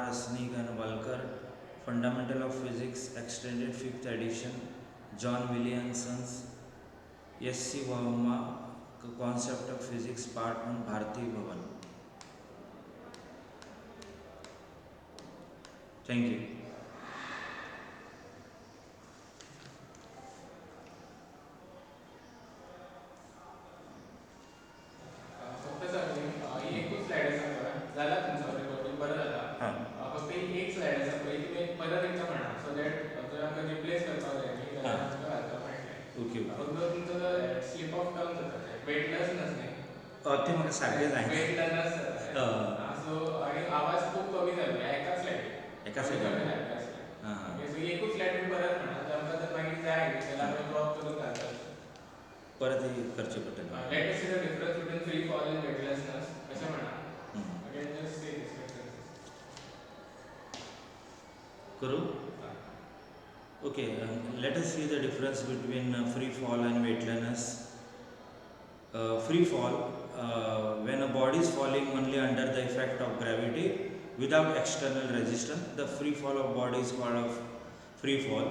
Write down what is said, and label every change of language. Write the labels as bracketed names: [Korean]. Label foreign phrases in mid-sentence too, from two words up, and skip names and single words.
[English] Rasnig and Walker, Fundamental of Physics Extended 5th edition, John Williamson's, S.C. Verma, Concept of Physics Part 1, Bharati Bhavan. Thank you. [Konkani] फक्त सर ही एकूच स्लाइड आसा पळय जाला तुमचो रिकॉर्डिंग बरो जाला फक्त ही एक स्लाइड आसा पळय ती परत एकदा म्हणा [English] so that [Konkani] जर आमकां रिप्लेस करपाक जाय न्ही जाल्यार आमकां घालपाक मेळटलें. ओके फक्त तुमचो [English] slip of tongue [Konkani] जाता वेटलेसनस न्ही ते म्हाका सारकें जाय वेटलेसनस जाता सो आनी आवाज खूब कमी जालो एका स्लाइडीक एका स्लाइडीक सो ही एकूच स्लाइड तुमी परत म्हणा जर आमकां जर मागीर जाय न्ही जाल्यार आमी ड्रॉप करून घालता परत करचें पडटलें. [English] Let us see the difference between free fall and weightlessness. [Konkani] अशें म्हणा. [English] Again, just say this differences. [Konkani] करू? [English] Okay, let us see the difference between free fall and weightlessness. Free fall, when a body is falling only under the effect of gravity without external resistance, the free fall of body is called a free fall.